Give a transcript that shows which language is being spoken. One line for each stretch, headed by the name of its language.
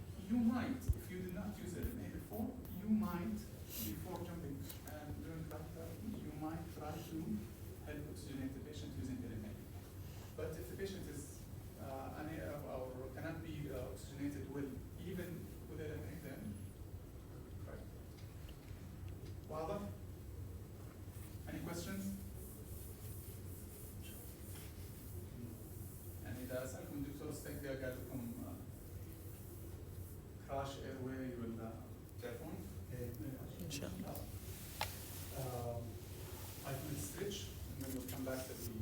English: You might, if you did not use LMA before, you might, before jumping and doing cracktherapy, you might try to help oxygenate the patient using LMA. But if the patient is or cannot be oxygenated well, even with LMA, then right.
Arabic: واضح؟
English: Any questions؟
Arabic: يعني إذا أسألكم الدكتور ستنكا قال لكم كراش ايرواي ولا تعرفون؟ إن شاء الله.
English: 5 minute stretch and then we'll come back to the